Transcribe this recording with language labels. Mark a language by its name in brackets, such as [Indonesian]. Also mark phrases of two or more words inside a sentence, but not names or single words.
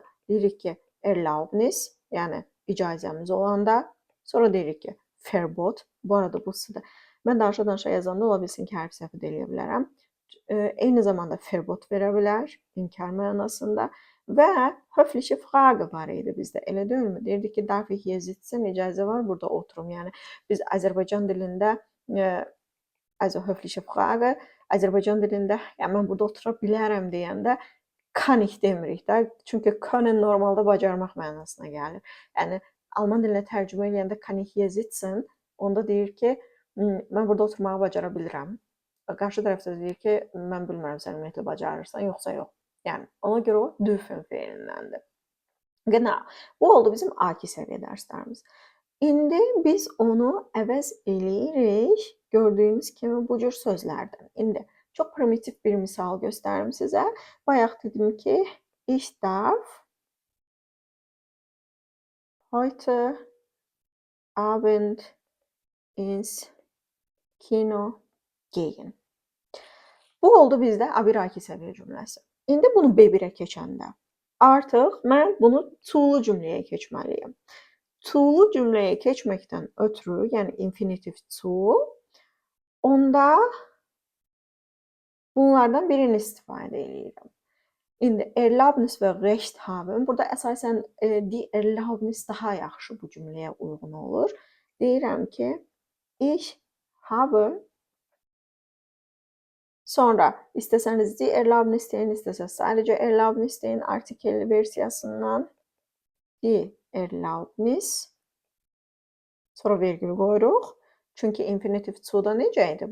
[Azerbaijani] Deyirik ki, Erlaubnis, yəni icazəmiz olanda, sonra deyirik ki, Verbot, bu arada bu sıdır. Mən danışa yazanda ola bilsin ki, hərf səhv eləyə bilərəm. Eyni zamanda Verbot verə bilər, inkar mənasında və [German] höfliche Frage [Azerbaijani] var idi bizdə, elə deyilmi? Deyirdik ki, [German] darf ich hier sitzen, [Azerbaijani] icazə var, burada oturum. Yəni biz Azərbaycan dilində [German] also höfliche Frage, [Azerbaijani] Azərbaycan dilində yəni mən burada otura bilərəm deyəndə [German] kann ich [Azerbaijani] demirik də. Çünki können normalda bacarmaq mənasına gəlir. Yəni alman dilinə tərcümə edəndə [German] kann ich hier sitzen, [Azerbaijani] onda deyir ki, mən burada oturmağı bacara bilirəm. Qarşı tərəfdə deyir ki, mən bilmirəm sən ümumiyyətlə bacarırsan, yoxsa yox. Yəni ona görə o dürfen fe'lindəndir. Genau. Bu oldu bizim A2 səviyyə dərslərimiz. İndi biz onu əvəz eləyirik, gördüyünüz kimi bu cür sözlərdən. İndi çox primitiv bir misal göstərim sizə. Bayaq dedim ki, [German] ich darf heute Abend ins Kino gehen. [Azerbaijani] Bu oldu bizdə A1, A2 səviyyə cümləsi. İndi bunu B1-ə keçəndə artıq mən bunu to-lu cümləyə keçməliyim. To-lu cümləyə keçməkdən ötürü, yəni infinitiv to, onda bunlardan birini istifadə edirəm. İndi Erlaubnis və [German] Recht haben. [Azerbaijani] Burada əsasən [German] die Erlaubnis [Azerbaijani] daha yaxşı bu cümləyə uyğun olur. Deyirəm ki, [German] ich habe. [Azerbaijani] Sonra istəsəniz [German] die Erlaubnis [Azerbaijani] deyin, istəsəniz sadəcə Erlaubnis deyin artikelli versiyasından [German] die Erlaubnis. [Azerbaijani] Sonra vergül qoyuruq. Çünki infinitiv to-da necə idi?